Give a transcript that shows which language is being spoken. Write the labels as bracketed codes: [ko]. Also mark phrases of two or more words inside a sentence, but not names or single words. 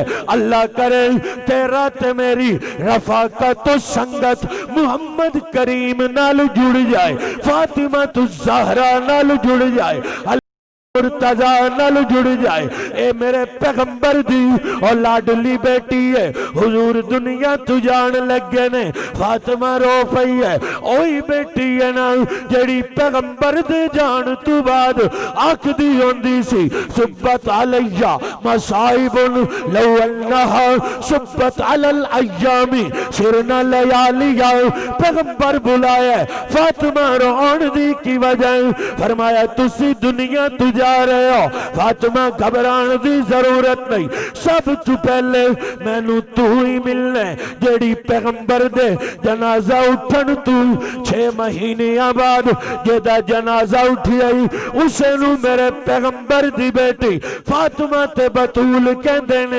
[pa] اللہ کرے تیرا تے میری رفاقت تو سنگت محمد کریم نال جڑ جائے، فاطمہ تو زہرا نال جڑ جائے، مرتضیٰ نال جڑ جائے. اے میرے پیغمبر دی اور لاڈلی بیٹی ہے، حضور دنیا تو جان لگے نے. فاطمہ رو پئی ہے، اوہی بیٹی ہے نا جیہڑی پیغمبر دے جان تو بعد آکھدی ہوندی سی [ar] صُبَّت عليَّ مصائبٌ لو أنها صُبَّت على الأيامِ صِرنَ لياليا. [pa] پیغمبر بلایا فاطمہ رون دی کی وجہ، فرمایا تسی دنیا تو جا رہے ہو، فاطمہ گھبرانے کی ضرورت نہیں، سب تو پہلے مینوں تو ہی ملنے جیہڑی پیغمبر دے جنازہ اٹھن تو 6 مہینے بعد جیہدا جنازہ اٹھی آئی اسے نوں میرے پیغمبر دی بیٹی فاطمہ تے بتول کہندے نے.